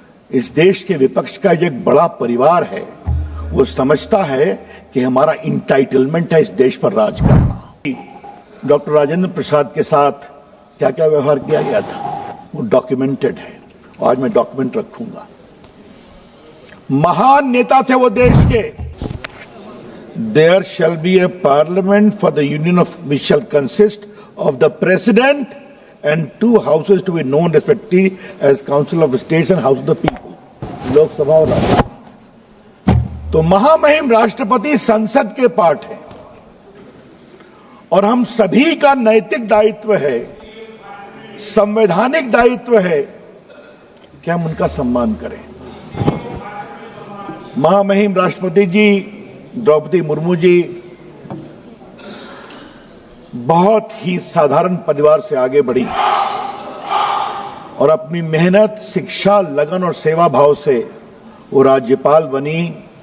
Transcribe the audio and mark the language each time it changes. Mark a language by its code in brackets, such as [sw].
[hi] इस देश के विपक्ष का एक बड़ा परिवार है, वो समझता है कि हमारा इंटाइटलमेंट है इस देश पर राज करना। डॉक्टर राजेंद्र प्रसाद के साथ क्या क्या व्यवहार किया गया था वो डॉक्यूमेंटेड है, आज मैं डॉक्यूमेंट रखूंगा। महान नेता थे वो देश के। [en] There shall be a parliament for the union of which shall consist of the president and two houses to be known respectively as Council of States and House of the People, Lok Sabha और राज्यसभा। [hi] तो महामहिम राष्ट्रपति संसद के part है और हम सभी का नैतिक दायित्व है, संवैधानिक दायित्व है कि हम उनका सम्मान करें। महामहिम राष्ट्रपति जी द्रौपदी मुर्मू जी बहुत ही साधारण परिवार से आगे बढ़ी और अपनी मेहनत, शिक्षा, लगन और सेवा भाव से वो राज्यपाल बनी।